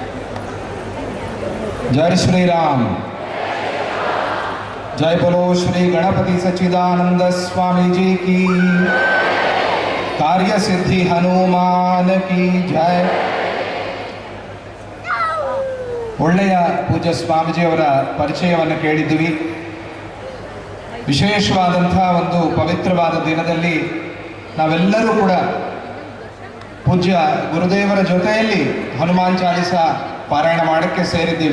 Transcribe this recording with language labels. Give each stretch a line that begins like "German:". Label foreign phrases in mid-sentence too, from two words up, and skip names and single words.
Hindi: जय श्री राम, जय बोलो श्री गणपति सच्चिदानंद स्वामी जी की, कार्य सिद्धि हनुमान की जय.
Kannada: ಒಳ್ಳೆಯ ಪೂಜ್ಯ ಸ್ವಾಮೀಜಿಯವರ ಪರಿಚಯವನ್ನು ಕೇಳಿದ್ವಿ. ವಿಶೇಷವಾದಂಥ ಒಂದು ಪವಿತ್ರವಾದ ದಿನದಲ್ಲಿ ನಾವೆಲ್ಲರೂ ಕೂಡ ಪೂಜ್ಯ ಗುರುದೇವರ ಜೊತೆಯಲ್ಲಿ ಹನುಮಾನ್ ಚಾಲಿಸ ಪಾರಾಯಣ ಮಾಡೋಕ್ಕೆ ಸೇರಿದ್ದೀವಿ.